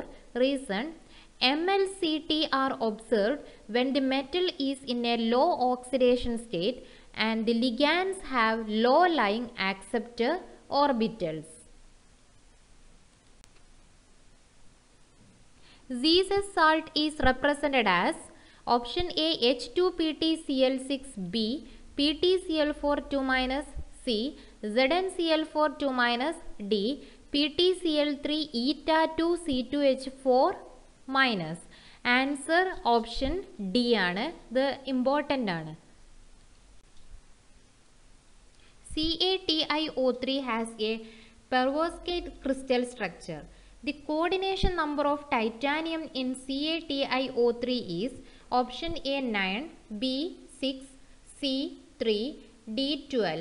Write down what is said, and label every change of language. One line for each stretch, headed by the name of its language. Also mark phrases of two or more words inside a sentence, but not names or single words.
English: Reason: MlCT are observed when the metal is in a low oxidation state and the ligands have low lying acceptor orbitals. Zies's salt is represented as option A. H2PtCl6b, PtCl4 2 C, ZnCl4 2 D, PtCl3 eta 2 C2H4 minus. Answer option D
Malayalam: ആണ്. ഇത് ഇമ്പോർട്ടൻ്റ് ആണ്.
English: CaTiO3 has a perovskite crystal structure. The coordination number of titanium in CaTiO3 is option A 9, B 6, C 3, D 12.